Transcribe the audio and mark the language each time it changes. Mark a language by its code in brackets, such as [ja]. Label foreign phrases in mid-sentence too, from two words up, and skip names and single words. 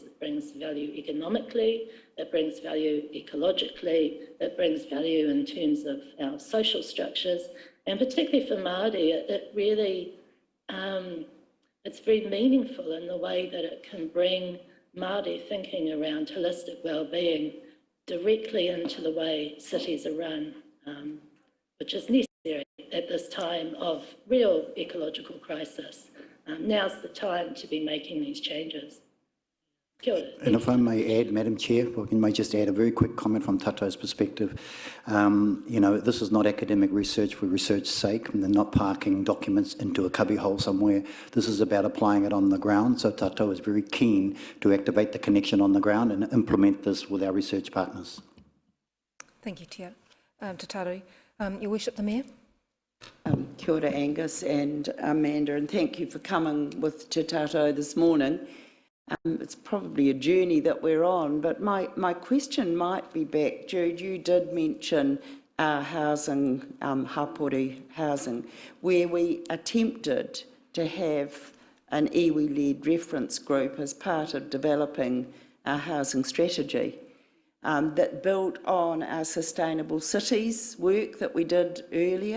[en] It brings value economically, it brings value ecologically, it brings value in terms of our social structures, and particularly for Māori, it really it's very meaningful in the way that it can bring Māori thinking around holistic wellbeing directly into the way cities are run, which is necessary at this time of real ecological crisis. Now's the time to be making these changes. [mi] Kia ora. [en] And if I may add, Madam Chair, if I may just add a very quick comment from Tato's perspective. You know, this is not academic research for research's sake, and they're not parking documents into a cubbyhole somewhere. This is about applying it on the ground, so Tato is very keen to activate the connection on the ground and implement this with our research partners. Thank you, Tiara. Tataru, Your Worship, the Mayor. [mi] Kia ora, [en] Angus and Amanda, and thank you for coming with Te Tato this morning. It's probably a journey that we're on, but my question might be back. Jude, you did mention housing, hapori housing, where we attempted to have an iwi-led reference group as part of developing our housing strategy that built on our sustainable cities work that we did earlier.